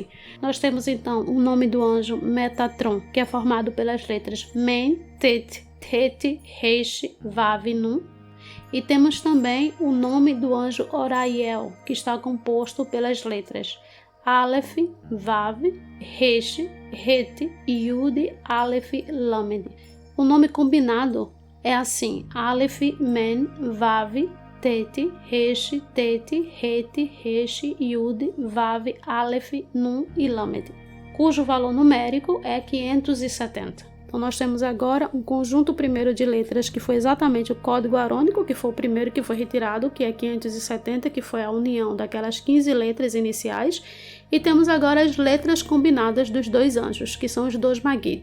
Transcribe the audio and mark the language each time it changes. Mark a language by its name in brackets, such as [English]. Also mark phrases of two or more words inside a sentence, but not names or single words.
[Portuguese] Nós temos então o nome do anjo Metatron, que é formado pelas letras Men, Tet, Tet, Resh, Vav, Nun. E temos também o nome do anjo Oraiel, que está composto pelas letras Aleph, Vav, Resh, Het, Yud, Aleph, Lamed. O nome combinado é assim: Aleph, Men, Vav, Tet, Resh, Tet, Het, Resh, Yud, Vav, Aleph, Nun e Lamed, cujo valor numérico é 570. Então, nós temos agora um conjunto primeiro de letras que foi exatamente o código arônico, que foi o primeiro que foi retirado, que é 570, que foi a união daquelas 15 letras iniciais. E temos agora as letras combinadas dos 2 anjos, que são os 2 Magid.